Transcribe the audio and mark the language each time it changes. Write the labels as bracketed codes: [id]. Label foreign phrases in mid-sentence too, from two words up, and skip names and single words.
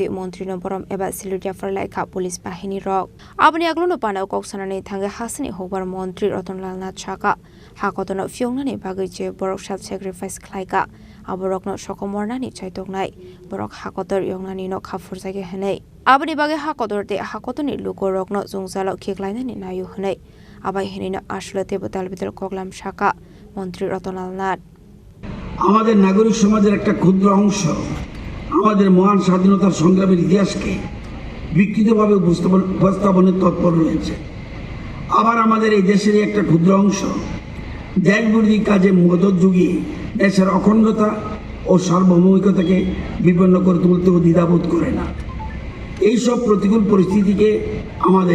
[trp] मन्त्रीनो बरम एबा सिलुटिया फरलाइखा पुलिस बाहिनी रक आबनि आगलोनो पानाव कक्सनानि थांगे हासिनि हुबार मन्त्री रतनलाल नाथ साखा हाकतनो फियंनानि बागै जे बरक साब सेक्रिफाइस खालायगा आबरकनो सकमरनानि चाइतोगनाय बरक हाकतर यंगनानि न खाफुर जागे हनै आबनि बागै हाकतरते हाकतनि लुगरकनो जुंजालो खेगलायनानि नायु हनै आबाय हेनिनो आश्लते बताल बितर कगलाम शाखा मन्त्री रतनलाल नाथ [bn] আমাদের নাগরিক সমাজের একটা ক্ষুদ্র অংশ আমাদের মহান স্বাধীনতার সংগ্রামের ইতিহাসকে বিকৃতভাবে উপস্থাপনের তৎপর রয়েছে আবার আমাদের এই দেশের একটা ক্ষুদ্র অংশ দেশবিরোধী কাজে মদত যুগিয়ে দেশের অখণ্ডতা ও সার্বভৌমিকতাকে বিপন্ন করে তুলতেও দ্বিধাবোধ করে না এইসব প্রতিকূল পরিস্থিতিকে আমাদের